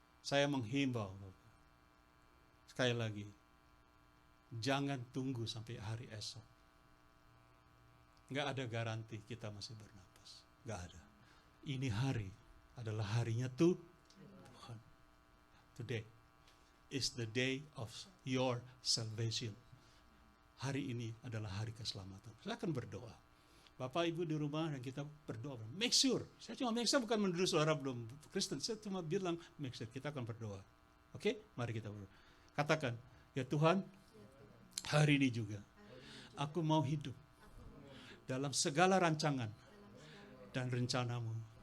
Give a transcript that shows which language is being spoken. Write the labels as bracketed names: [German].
[Indonesian] Saya menghimbau, sekali lagi, jangan tunggu sampai hari esok. Nggak ada garansi kita masih bernapas. Nggak ada. Ini hari adalah harinya Tuhan. [English] Today is the day of your salvation. [Indonesian] Hari ini adalah hari keselamatan. Saya akan berdoa. Bapak Ibu di rumah dan kita berdoa. Make sure. Saya cuma [English] make sure [Indonesian] bukan menuduh saudara belum Kristen. Saya cuma bilang make sure. Kita akan berdoa. Oke? Mari kita berdoa. Katakan, ya Tuhan, hari ini juga aku mau hidup dalam segala rancangan dan rencanamu.